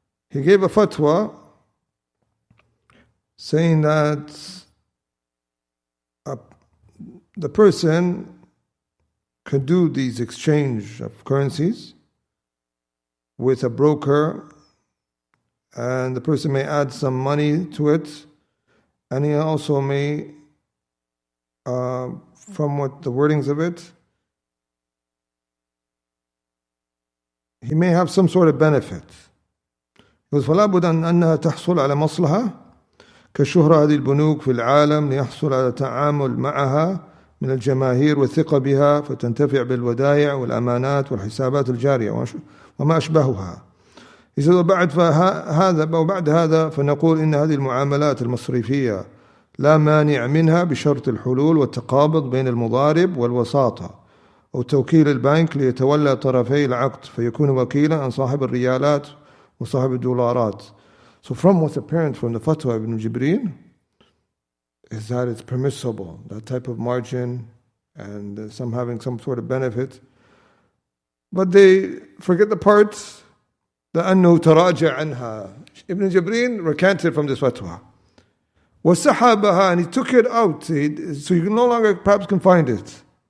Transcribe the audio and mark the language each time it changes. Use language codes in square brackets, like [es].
[en] He gave a fatwa saying that the person could do these exchange of currencies with a broker, and the person may add some money to it, and he also may, from what the wordings of it, he may have some sort of benefit. He goes, [ar] فَلَا بُدَّ أَنَّهَا تَحْصُلْ عَلَى مَصْلَحَةٍ كشهرة هذه البنوك في العالم ليحصل على التعامل معها من الجماهير والثقة بها فتنتفع بالودائع والأمانات والحسابات الجارية وما أشبهها. إذا وبعد هذا فنقول إن هذه المعاملات المصرفية لا مانع منها بشرط الحلول والتقابض بين المضارب والوساطة أو توكيل البنك ليتولى طرفي العقد فيكون وكيلا عن صاحب الريالات وصاحب الدولارات. [en] So from what's apparent from the fatwa of Ibn Jibreen is that it's permissible, that type of margin, and some having some sort of benefit. But they forget the part that [ar] أنه تراجع عنها. [en] Ibn Jibreen recanted from this fatwa. [ar] وسحبها, [en] and he took it out, so you no longer perhaps can find it.